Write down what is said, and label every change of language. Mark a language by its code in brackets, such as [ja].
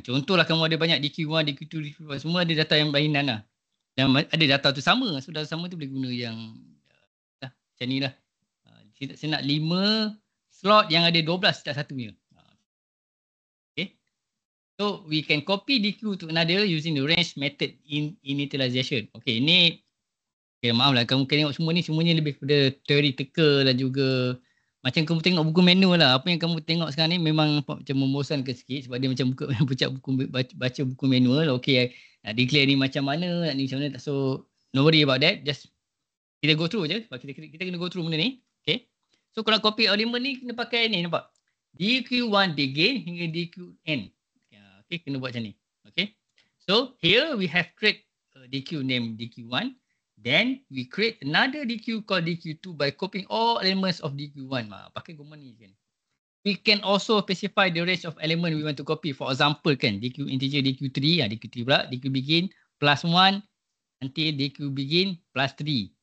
[ms] Contohlah kamu ada banyak DQ1, DQ2, DQ4. Semua ada data yang berlainan lah. Dan ada data tu sama. So data sama tu boleh guna yang macam ni lah. Saya nak 5 slot yang ada 12 setiap satunya. Okay. [en] So we can copy DQ to another using the range method initialization. [ms] Okay, ni maaf lah kamu tengok semua ni semuanya lebih kepada theoretical dan juga macam kamu tengok buku manual lah. Apa yang kamu tengok sekarang ni memang macam membosankan sikit sebab dia macam baca buku manual. Okay, nak declare ni macam mana, nak ni macam mana. [en] So no worry about that. [ms] Just kita go through je. Kita kena go through benda ni. Okay. So kalau copy element ni kena pakai ni, nampak? DQ1 begin hingga DQn. Okay, kena buat macam ni. Okay. [en] So here we have create DQ name DQ1. Then we create another DQ called DQ2 by copying all elements of DQ1. [ms] Pakai gomma ni kan. [en] We can also specify the range of element we want to copy. For example kan, DQ integer DQ3, DQ3 pula, DQ begin plus 1 until DQ begin plus 3.